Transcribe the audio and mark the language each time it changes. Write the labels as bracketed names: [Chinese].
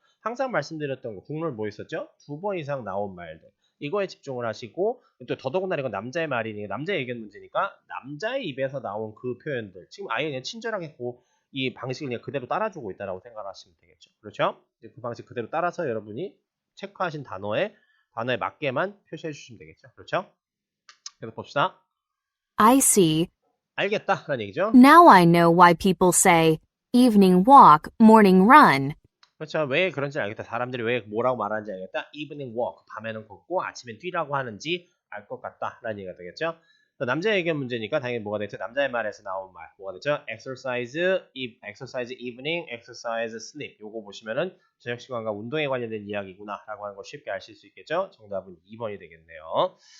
[Korean] 항상 말씀드렸던 거 국룰 뭐 있었죠? 2번 이상 나온 말들 이거에 집중을 하시고 또 더더군다나 이건 남자의 말이니까 남자의 의견 문제니까 남자의 입에서 나온 그 표현들 지금 아예 그냥 친절하게 이 방식을 그냥 그대로 따라주고 있다라고 생각하시면 되겠죠. 그렇죠? 그 방식 그대로 따라서 여러분이 체크하신 단어에 맞게만 표시해 주시면 되겠죠. 그렇죠? 계속 봅시다. [English] I see. [Korean] 알겠다 라는 얘기죠. [English] Now I know why people say evening walk, morning run. [Korean] 그렇죠. 왜 그런지 알겠다. 사람들이 왜 뭐라고 말하는지 알겠다. evening walk, 밤에는 걷고 아침엔 뛰라고 하는지 알 것 같다 라는 얘기가 되겠죠. 남자의 의견 문제니까 당연히 뭐가 되죠? 남자의 말에서 나온 말 뭐가 되죠? exercise evening, exercise sleep 요거 보시면은 저녁 시간과 운동에 관련된 이야기구나 라고 하는 걸 쉽게 아실 수 있겠죠? 정답은 2번이 되겠네요.